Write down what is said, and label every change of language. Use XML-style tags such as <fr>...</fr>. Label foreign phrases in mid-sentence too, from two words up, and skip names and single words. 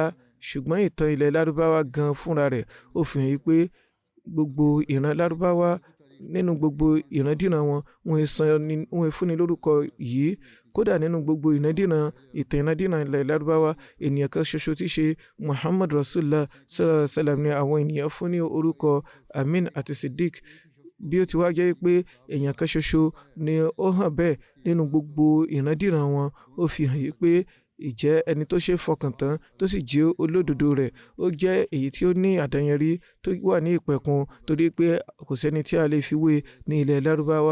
<yo>Ṣùgbọ́n ìtàn ilẹ̀ Lárúbáwá gan fúnra rẹ̀ ó fi hàn pé gbogbo ìran Lárúbáwá nínú gbogbo ìrandíran wọn, wọ́n fúnni lórúkọ yìí. Kódà nínú gbogbo ìtàn ìrandíran ilẹ̀ Lárúbáwá, ènìyàn kan ṣoṣo tí ṣe Muhammad Rasulullah</yo> <ar>صلى الله عليه وسلم</ar> <yo>ni àwọn ènìyàn fún ní orúkọ Amin àti Siddiq. Bí ó ti wá jẹ́ pé èèyàn kan ṣoṣo ni ó hàn bẹ́ẹ̀ nínú gbogbo ìrandíran wọn, ó fi hàn yí pé ìjẹ́ ẹni tó ṣe fọkàn tán tó sì jẹ́ olódodo rẹ̀, ó jẹ́ èyí tí ó ní àdáyẹnrí tó wà ní ìpẹ̀kun, torí pé kò sẹ́ni tí a lè fi wé ní ilẹ̀ Lárúbáwá.</yo>